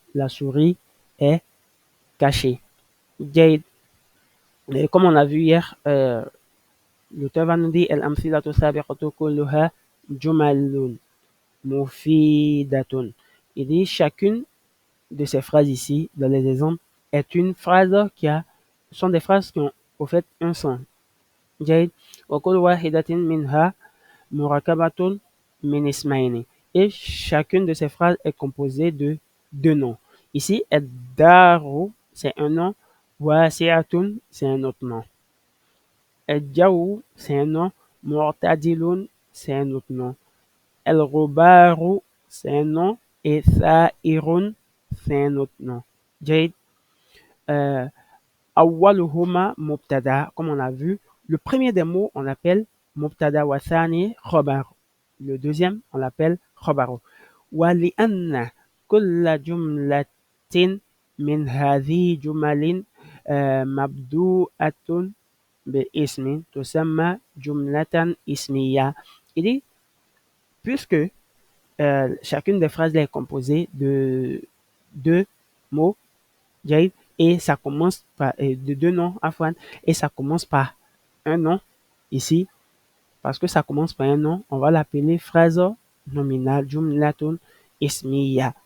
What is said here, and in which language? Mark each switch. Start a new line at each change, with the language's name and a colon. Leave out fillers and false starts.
French: La souris est cachée. Comme on a vu hier, l'auteur va nous dire
Arabic: الأمثلة السابقة كلها jumalun mufidatun.
French: Il dit chacune de ces phrases ici, dans les exemples, est une phrase sont des phrases qui ont au fait un sens.
Arabic: جيد وكل واحدة منها مركبة من اسمين.
French: Et chacune de ces phrases est composée de deux noms. Ici, الدار c'est un nom, واسعة c'est un autre nom. الجو c'est un nom, معتدل c'est un autre nom. الغبار c'est un nom et ثائر c'est un autre nom.
Arabic: جيد. أولهما مبتدا,
French: comme on a vu, le premier des mots on l'appelle مبتدا
Arabic: والثاني خبر.
French: Le deuxième on l'appelle خبر.
Arabic: ولأن كل جملة من هذه جمل مبدوءة باسم تسمى جملة اسمية.
French: Il dit, puisque chacune des phrases est composée de deux mots, et ça commence par de deux noms, afwan, et ça commence par un nom ici, parce que ça commence par un nom, on va l'appeler phrase nominale,
Arabic: jumlatun ismiya.